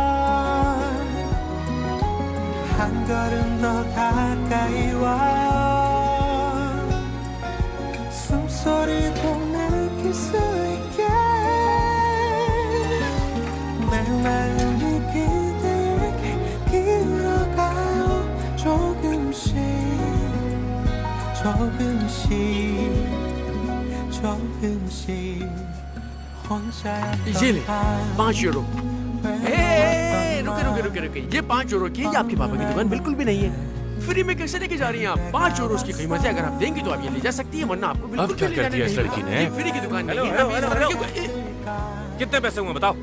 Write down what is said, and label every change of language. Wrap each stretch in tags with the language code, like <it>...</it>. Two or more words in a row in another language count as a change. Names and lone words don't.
<ko>한 걸음 더 가까이 와요 숨소리도 느낄 수 있게 내 마음이 그대에게 기울어가요 조금씩 조금씩 조금씩 혼자였던</ko> <hi>ये ले 5 यूरो। रुके रुके रुके रुके, ये 5 यूरो की ये आपके पापा की दुकान बिल्कुल भी नहीं है। फ्री में कैसे लेके जा रही हैं आप? 5 यूरो की कीमत है, अगर आप देंगी तो आप ये ले जा सकती है, वरना आपको बिल्कुल अब क्या भी ले कर जाने दिया इस नहीं। लड़की ने? ये फ्री की दुकान नहीं है। कितने पैसे हुए बताओ?</hi>